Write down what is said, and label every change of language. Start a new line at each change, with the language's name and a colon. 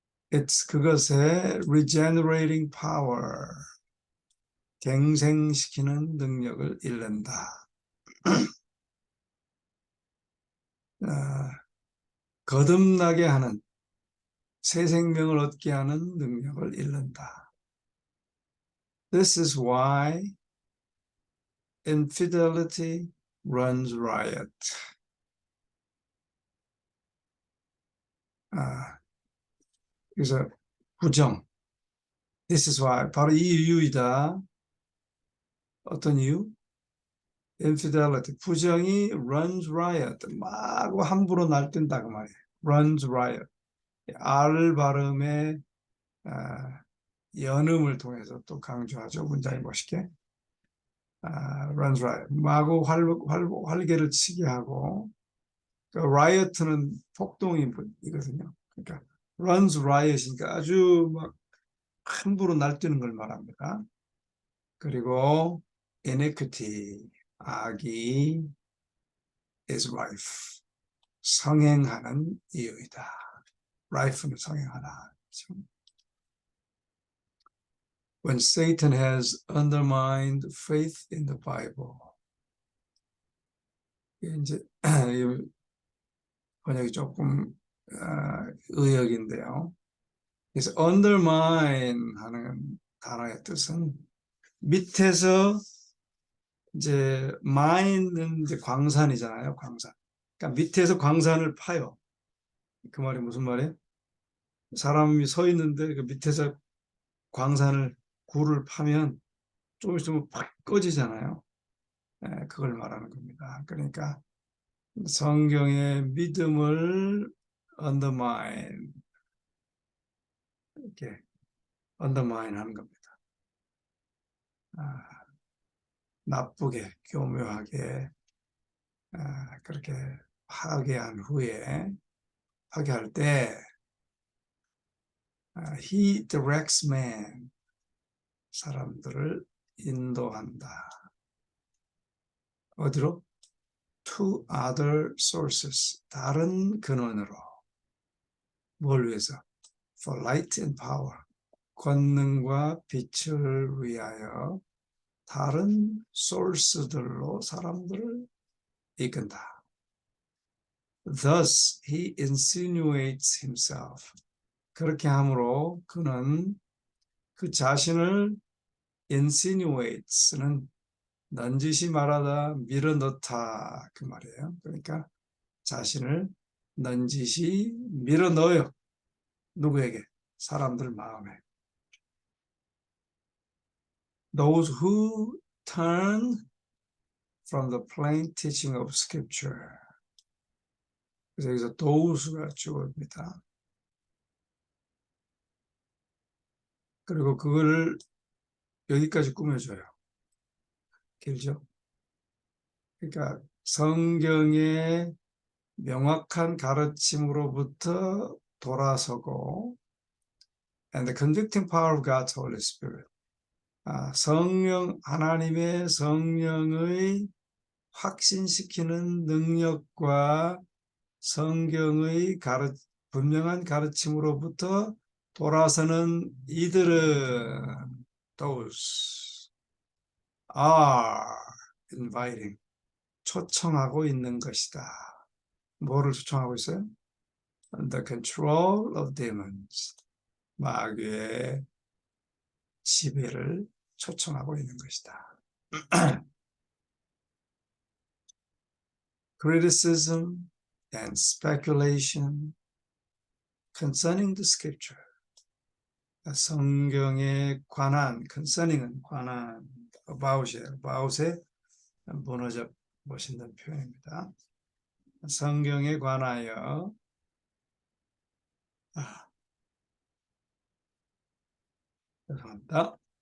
Korean: It's 그것의
English: regenerating power,
Korean: 갱생시키는 능력을 잃는다. 거듭나게 하는, 새 생명을 얻게 하는 능력을 잃는다.
English: This is why infidelity runs riot.
Korean: 그래서 부정.
English: This is why.
Korean: 바로 이 이유이다. 어떤 이유? Infidelity. 부정이
English: runs riot.
Korean: 막 함부로 날뛴다 그 말이에요.
English: Runs riot.
Korean: R 발음의 연음을 통해서 또 강조하죠. 문장이 멋있게.
English: runs riot.
Korean: 마구 활개를 치게 하고 그러니까 riot는 폭동이거든요. 그러니까
English: runs riot
Korean: 이니까 아주 막 함부로 날뛰는 걸 말합니다. 그리고 iniquity, 악이
English: is rife,
Korean: 성행하는 이유이다. rife는 성행하다.
English: When Satan has undermined faith in the Bible,
Korean: 이제 번역이 조금 의역인데요. 그래서 undermine 하는 단어의 뜻은 밑에서 이제 마인은 이제 광산이잖아요, 광산. 그러니까 밑에서 광산을 파요. 그 말이 무슨 말이에요? 사람이 서 있는데 그 밑에서 광산을 굴을 파면 조금 있으면 팍 꺼지잖아요. 그걸 말하는 겁니다. 그러니까 성경의 믿음을 undermine, 이렇게 undermine 하는 겁니다. 아, 나쁘게, 교묘하게, 그렇게 파괴한 후에, 파괴할 때,
English: he directs man,
Korean: 사람들을 인도한다. 어디로?
English: To other sources,
Korean: 다른 근원으로. 뭘 위해서?
English: For light and power,
Korean: 권능과 빛을 위하여 다른 소스들로 사람들을 이끈다.
English: Thus he insinuates himself.
Korean: 그렇게 함으로 그는 그 자신을 insinuates는 넌지시 말하다, 밀어넣다 그 말이에요. 그러니까 자신을 넌지시 밀어넣어요. 누구에게? 사람들 마음에.
English: Those who turn from the plain teaching of Scripture.
Korean: 그래서 여기서 those가 주어입니다. 그리고 그걸 여기까지 꾸며줘요. 길죠? 그러니까 성경의 명확한 가르침으로부터 돌아서고
English: and the convicting power of God's Holy Spirit.
Korean: 성령, 하나님의 성령의 확신시키는 능력과 성경의 분명한 가르침으로부터 돌아서는 이들은
English: those are inviting,
Korean: 초청하고 있는 것이다. 뭐를 초청하고 있어요?
English: The control of demons,
Korean: 마귀의 지배를 초청하고 있는 것이다.
English: Criticism and speculation concerning the scripture.
Korean: 성경에 관한, concerning은 관한, about에 무너져 보신다는 표현입니다. 성경에 관하여 죄송합니다.